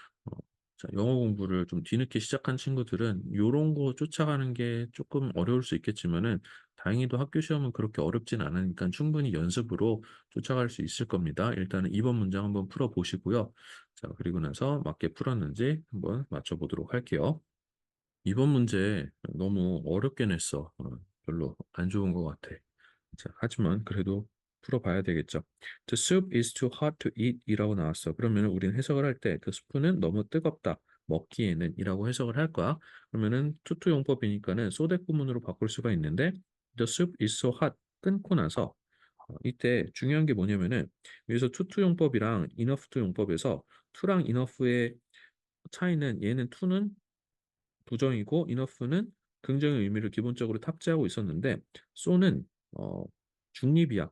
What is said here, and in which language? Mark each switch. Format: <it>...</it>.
<ko>어, 자, 영어 공부를 좀 뒤늦게 시작한 친구들은 요런 거 쫓아가는 게 조금 어려울 수 있겠지만은 다행히도 학교 시험은 그렇게 어렵진 않으니까 충분히 연습으로 쫓아갈 수 있을 겁니다. 일단은 이번 문장 한번 풀어보시고요. 자, 그리고 나서 맞게 풀었는지 한번 맞춰보도록 할게요. 이번 문제 너무 어렵게 냈어. 별로 안 좋은 것 같아. 자, 하지만 그래도 풀어봐야 되겠죠.</ko> <en>The soup is too hot to eat</en> <ko>이라고 나왔어. 그러면 우리는 해석을 할 때 그 스프는 너무 뜨겁다. 먹기에는 이라고 해석을 할 거야. 그러면은 투투 용법이니까는 소댓 구문으로 바꿀 수가 있는데</ko> <en>The soup is so hot</en> <ko>끊고 나서 이때 중요한 게 뭐냐면은 여기서 투투 용법이랑 enough to 용법에서 to랑 enough의 차이는 얘는 to는 부정이고 enough는 긍정의 의미를 기본적으로 탑재하고 있었는데 so는 어, 중립이야.</ko>